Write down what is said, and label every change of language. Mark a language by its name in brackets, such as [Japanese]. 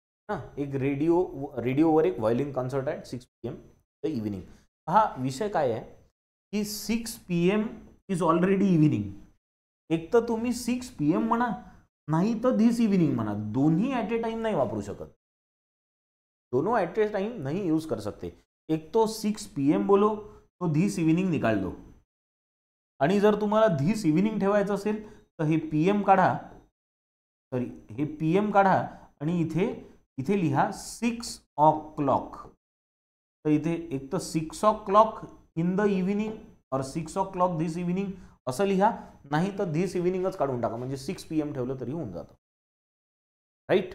[Marathi] हां, एक रेडिओवर एक व्हायोलिन कॉन्सर्ट आहे 6 PM द इव्हिनिंग. हा विषय काय आहे की [English] 6 PM is already evening. [Marathi] एक तर तुम्ही 6 PM म्हणा, नाही तर धिस इव्हिनिंग म्हणा, दोन्ही ॲट ए टाइम नाही वापरू शकत. [Hindi] दोनों एट ए टाइम नहीं यूज कर सकते. एक तो 6 PM बोलो तो धिस इव्हिनिंग निकाल दो. [Marathi] आणि जर तुम्हाला धिस इव्हिनिंग ठेवायचं असेल तर हे PM काढा, सॉरी हे PM काढा आणि इथे इथे लिहा 6 o'clock. तर इथे एक तर 6 o'clock इन द इव्हिनिंग और 6 o'clock धिस इव्हिनिंग असं लिहा, नाही तर धिस इव्हिनिंगच काढून टाका, म्हणजे 6 PM ठेवलं तरी होऊन जातं. राईट.